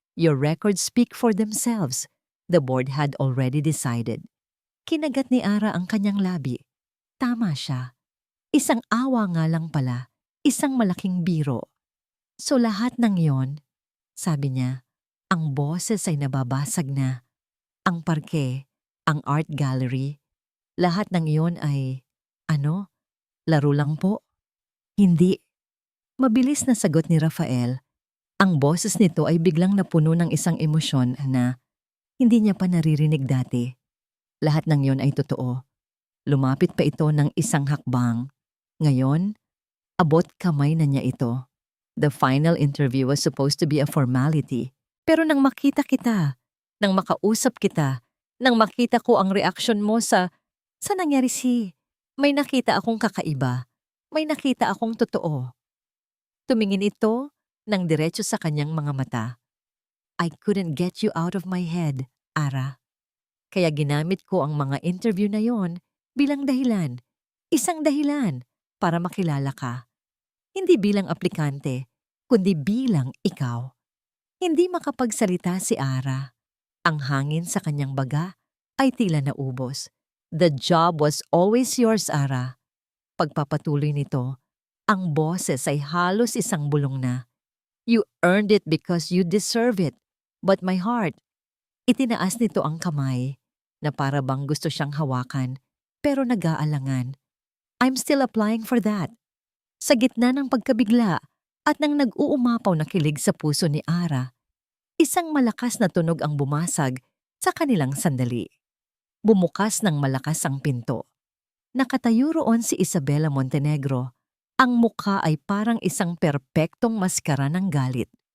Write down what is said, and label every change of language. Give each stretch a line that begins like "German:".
English: Your records speak for themselves. The board had already decided."
Filipino: Kinagat ni Ara ang kanyang labi. Tama siya. Isang awa nga lang pala, isang malaking biro. "So lahat ng yon," sabi niya, ang boses ay nababasag na. "Ang parke, ang art gallery, lahat ng yon ay, laro lang po?" "Hindi." Mabilis na sagot ni Rafael. Ang boses nito ay biglang napuno ng isang emosyon na hindi niya pa naririnig dati. Lahat ng yon ay totoo. Lumapit pa ito ng isang hakbang. Ngayon, abot kamay na niya ito.
English: The final interview was supposed to be a formality.
Filipino: Pero nang makita kita, nang makausap kita, nang makita ko ang reaksyon mo sa nangyari may nakita akong kakaiba. May nakita akong totoo. Tumingin ito ng diretso sa kanyang mga mata.
English: "I couldn't get you out of my head, Ara.
Filipino: Kaya ginamit ko ang mga interview na yon bilang dahilan. Isang dahilan para makilala ka. Hindi bilang aplikante, kundi bilang ikaw." Hindi makapagsalita si Ara. Ang hangin sa kanyang baga ay tila naubos.
English: "The job was always yours, Ara."
Filipino: Pagpapatuloy nito, ang boses ay halos isang bulong na.
English: "You earned it because you deserve it. But my heart,"
Filipino: itinaas nito ang kamay na para bang gusto siyang hawakan pero nag-aalangan.
English: "I'm still applying for that."
Filipino: Sa gitna ng pagkabigla at nang nag-uumapaw na kilig sa puso ni Ara, isang malakas na tunog ang bumasag sa kanilang sandali. Bumukas ng malakas ang pinto. Nakatayo roon si Isabela Montenegro. Ang mukha ay parang isang perpektong maskara ng galit.